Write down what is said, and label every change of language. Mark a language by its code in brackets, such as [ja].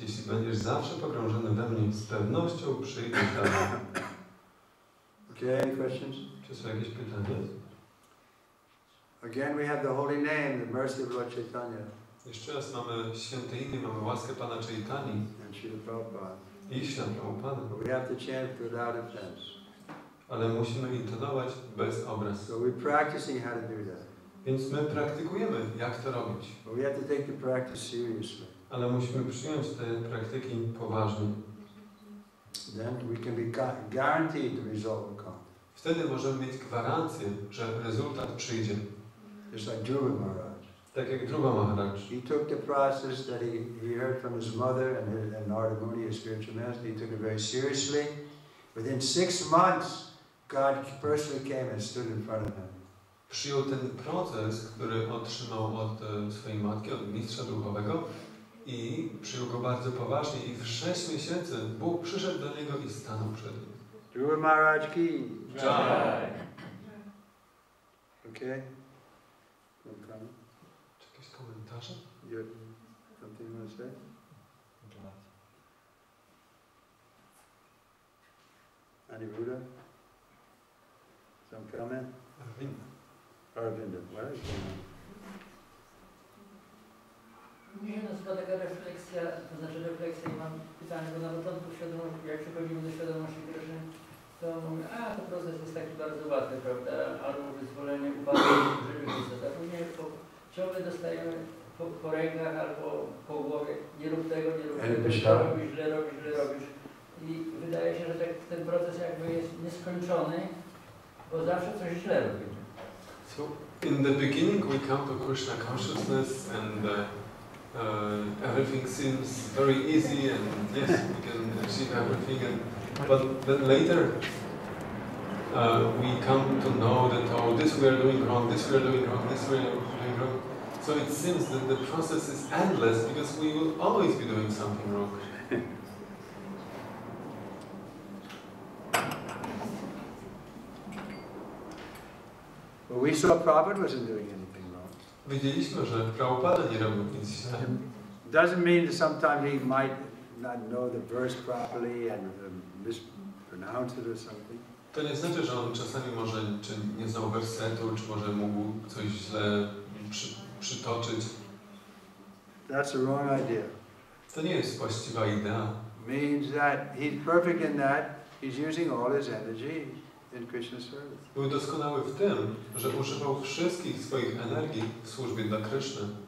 [pl] Jeśli będziesz zawsze pogrążony we mnie, z pewnością przyjdę do mnie. [en] Okay, any questions? [pl] Czy są jakieś pytania? [en] Again, we have the holy name, the mercy of Lord Chaitanya. [pl] Jeszcze raz mamy święte imię, mamy łaskę Pana Chaitani [en] And Srila Prabhupada. [pl] i świętą Pana. [en] But we have to chant without offense. [pl] Ale musimy intonować bez obrazu. [en] So we're practicing how to do that. [pl] Więc my praktykujemy, jak to robić. [en] But we have to take the practice seriously. [pl] Ale musimy przyjąć te praktyki poważnie. [en] Then we can be guaranteed the result will come. [pl] Wtedy możemy mieć gwarancję, że rezultat przyjdzie. [en] Just like Dhruva Maharaj. [pl] Tak jak Dhruva Maharaj. [en] He took the process that he heard from his mother and Narada Muni, his spiritual master. He took it very seriously. Within 6 months, God personally came and stood in front of him. [pl] Przyjął ten proces, który otrzymał od swojej matki, od mistrza duchowego i przyjął go bardzo poważnie i w 6 miesięcy Bóg przyszedł do niego i stanął przed nim. [hi] Dhruva Maharaj ki. Jai. [en] Okay. No comment? [pl] Czy jakieś komentarze? [en] Something you want to say? Any Buddha? Some comment? Arvinda, what is going on? [pl] Mnie się nazywa taka refleksja, to znaczy refleksja i mam pytanie, bo na początku jak przechodzimy do świadomości Kryszny, to mówię, to proces jest taki bardzo łatwy, prawda, albo wyzwolenie upadku rzeczywistości, a później ciągle dostajemy po rękach albo po głowie, nie rób tego, źle robisz. I wydaje się, że ten proces jakby nieskończony, bo zawsze coś źle robimy. [en] So, in the beginning we come to Krishna consciousness and everything seems very easy and yes, we can achieve everything. But then later we come to know that oh, this we are doing wrong, this we are doing wrong, this we are doing wrong. So it seems that the process is endless because we will always be doing something wrong. Well, we saw Prabhupada wasn't doing anything wrong. [pl] Wiedzieliśmy, że Prabhupada nie robił nic źle. [en] Doesn't mean that sometimes he might not know the verse properly and mispronounce it or something. [pl] To nie znaczy, że on czasami może czy nie znał wersetu, czy może mógł coś źle przytoczyć. [en] That's the wrong idea. [pl] To nie jest właściwa idea. [en] Means that he's perfect in that he's using all his energy in Krishna's service. [pl] Był doskonały w tym, że używał wszystkich swoich energii w służbie dla Kryszny.